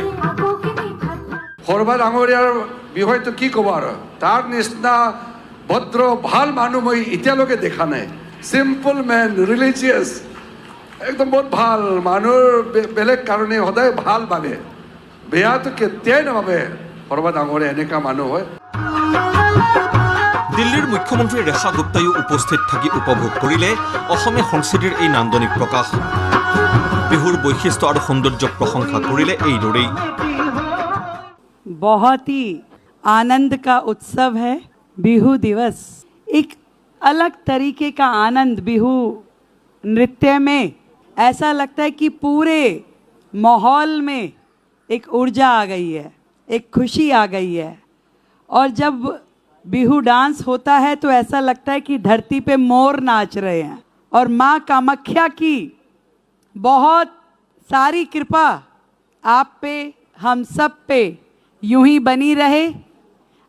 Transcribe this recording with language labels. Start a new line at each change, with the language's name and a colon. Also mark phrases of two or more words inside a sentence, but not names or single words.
Assamese: সৰ্বা ডাঙৰীয়াৰ বিষয়টো কি ক'ব আৰু তাৰ নিচিনা ভদ্ৰ ভাল মানুহ মই এতিয়ালৈকে দেখা নাই
English: simple man religious
Assamese: একদম বহুত ভাল মানুহৰ বেলেগ কাৰণে সদায় ভাল ভাবে বেয়াটো কেতিয়াই নাভাবে সৰ্বা ডাঙৰীয়া এনেকুৱা মানুহ হয় দিল্লীৰ মুখ্যমন্ত্ৰী ৰেখা গুপ্তায়ো উপস্থিত থাকি উপভোগ কৰিলে অসমীয়া সংস্কৃতিৰ এই নান্দনিক প্ৰকাশ বিহুৰ বৈশিষ্ট্য আৰু সৌন্দৰ্যক প্ৰশংসা কৰিলে এইদৰেই
Hindi: बहुत ही आनंद का उत्सव है बिहू दिवस एक अलग तरीके का आनंद बिहू नृत्य में ऐसा लगता है कि पूरे माहौल में एक ऊर्जा आ गई है एक खुशी आ गई है और जब बिहू डांस होता है तो ऐसा लगता है कि धरती पे मोर नाच रहे हैं और माँ कामाख्या की बहुत सारी कृपा आप पे हम सब पे यूं ही बनी रहे।